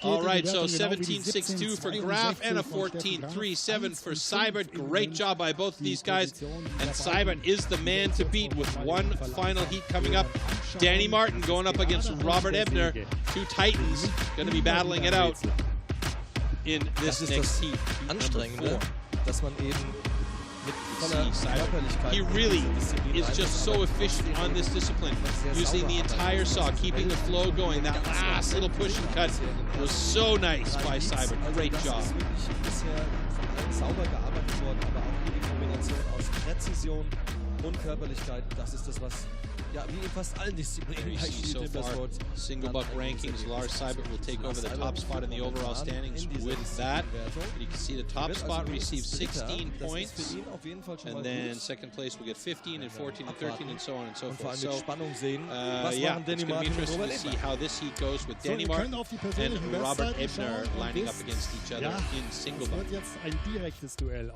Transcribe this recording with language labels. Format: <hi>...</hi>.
<en>all right, so 17.62 for Graf and a 14.37 for Seibert. Great job by both of these guys, and Seibert is the man to beat with one final heat coming up. Danny Martin going up against Robert Ebner, 2 Titans going to be battling it out in this next heat.</en> <de>Anstrengende, dass man eben mit voller Körperlichkeit.</de> <en>He really is just so efficient on this discipline, using the entire saw, keeping the flow going. That last little push and cut was so nice by Seibert. Great job.</en> <de>Bisher sauber gearbeitet worden, aber auch hier die Kombination aus Präzision und Körperlichkeit. Das ist das, was ja, wie in fast allen Disziplinen bei STIHL Timbersports.</de> <en>Single buck rankings, Lars Seibert will take over the top spot in the overall standings with that. And you can see the top spot receives 16 points, and then second place will get 15 and 14 and 13 and so on and so forth. So, yeah, it's going to be interesting to see how this heat goes with Danny Martin and Robert Ebner lining up against each other in single buck.</en>